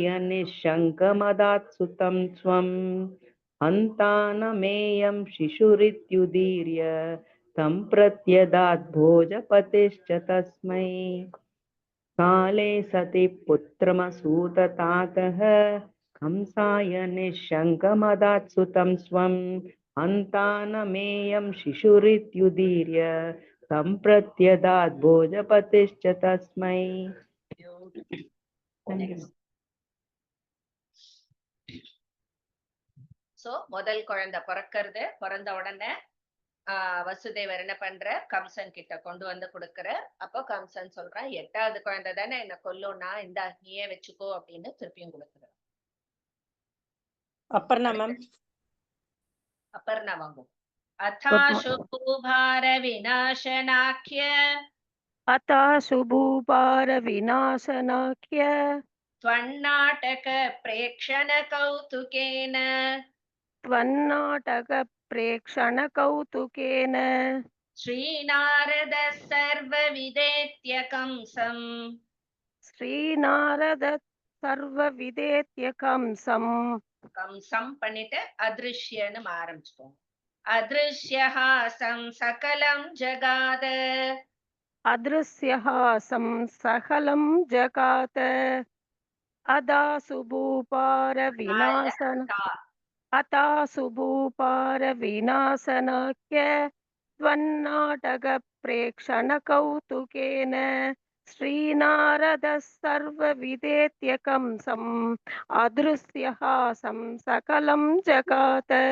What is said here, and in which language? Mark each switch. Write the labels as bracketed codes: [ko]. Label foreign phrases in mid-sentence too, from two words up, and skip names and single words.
[sa] निःशङ्कमदात् सुतं स्वम् हन्तानमेयं शिशुरित्युदीर्य तं प्रत्यदात् भोजपतिश्च तस्मै काले सति पुत्रमसूततातः कंसाय निःशङ्कमदात् सुतं स्वम् हन्तानमेयं शिशुरित्युदीर्य तं प्रत्यदात् भोजपतिश्च तस्मै. [ta] சோ முதல் குழந்தை பிறந்த உடனே வசுதேவர் என்ன பண்ற, கம்சன் கிட்ட கொண்டு வந்து கொடுக்கற. அப்போ கம்சன் சொல்றான், 8வது குழந்தை தானே என்ன கொல்லும்னா, இந்த நீயே வச்சுக்கோ அப்படின்னு திருப்பியும் கொடுக்குற. அப்பர்ணா மேம். அப்பர்ணா வாங்கும். [sa] अथाशु भूभार विनाशनाख्य अताशुभूपार विनाशनाख्य त्वन्नाटक प्रेक्षण कौतुकेन त्वन्नाटक प्रेक्षण कौतुकेन श्रीनारद सर्वविदेत्य कंसम् श्रीनारद सर्वविदेत्य कंसम् [ta] கம்சம் பண்ணிட்டு அதிருஷ்யன்னு ஆரம்பிச்சிட்டோம். [sa] अदृश्यहासं सकलं जगाद अदृश्यहासं सकलं जगात अदासुभूपार विनाशन अतासुभूपार विनाशनाख्य त्वन्नाटक प्रेक्षण कौतुकेन श्रीनारद सर्वविदेत्य कंसम् अदृश्यहासं सकलं जगात